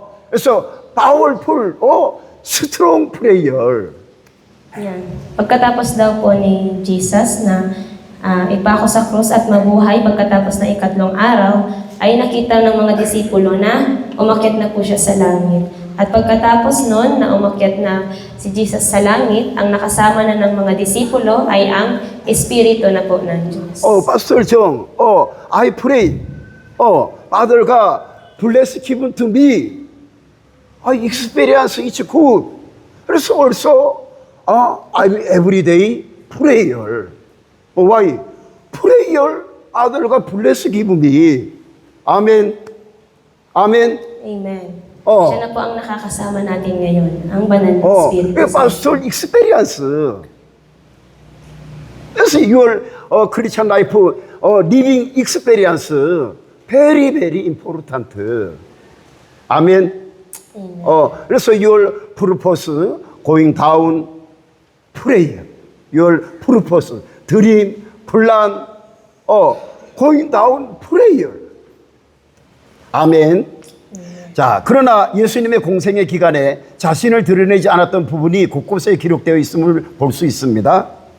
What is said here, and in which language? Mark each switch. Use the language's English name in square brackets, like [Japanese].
[Korean] 그래서 [English] powerful, strong prayer. [Filipino] Yan. Pagkatapos daw po ni Jesus na ipako sa krus at mabuhay pagkatapos ng ikatlong araw, ay nakita ng mga disipulo na umakyat na po siya sa langit. At pagkatapos nun na umakyat na si Jesus sa langit, ang nakasama na ng mga disipulo ay ang Espiritu na po ng Diyos. [English] Pastor Jong, I pray, Father가 bless given to me. I experience it's good. [Korean] 그래서 [English] also, I'm everyday prayer. Why? Prayer, Father가 bless given me. [Korean] 아멘. 아멘. [English] Amen. [Filipino] Siya na po ang nakakasama natin ngayon, ang banal na Espiritu. [English] Pastor experience. That's your Christian life, living experience, very, very important. [Korean] 아멘. 그래서 [English] your purpose, going down, prayer. Your purpose, dream, plan, going down, prayer. [Korean] 아멘. 자, 그러나 예수님의 공생의 기간에 자신을 드러내지 않았던 부분이 곳곳에 기록되어 있음을 볼 수 있습니다.